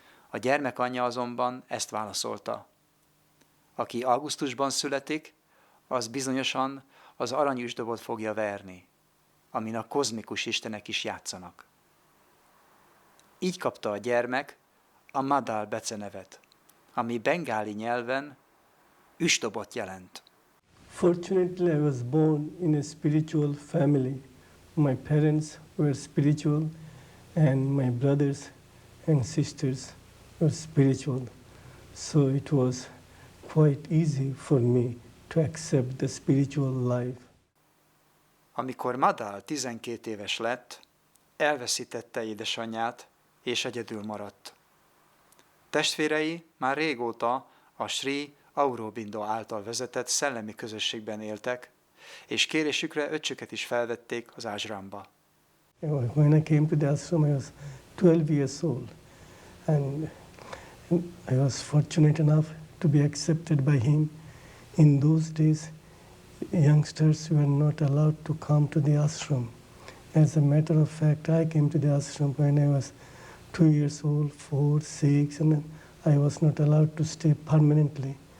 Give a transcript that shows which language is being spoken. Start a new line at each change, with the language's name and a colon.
Hungarian: A gyermek anyja azonban ezt válaszolta. Aki augusztusban születik, az bizonyosan az aranyüsdobot fogja verni. amin a kozmikus istenek is játszanak. Így kapta a gyermek a Madal becenevet, ami bengáli nyelven üstobot jelent.
English: Fortunately, I was born in a spiritual family. My parents were spiritual, and my brothers and sisters were spiritual. So it was quite easy for me to accept the spiritual life.
Hungarian: Amikor Madal 12 éves lett, elveszítette édesanyját, és egyedül maradt. Testvérei már régóta a Sri Aurobindo által vezetett szellemi közösségben éltek, és kérésükre öccsüket is felvették az ásramba.
English: When I came to the ashram, I was 12 years old, and I was fortunate enough to be accepted by him. In those days, youngsters were not allowed to come to the ashram. As a matter of fact, I came to the ashram when I was 2 years old, 4, 6, and I was not allowed to stay permanently.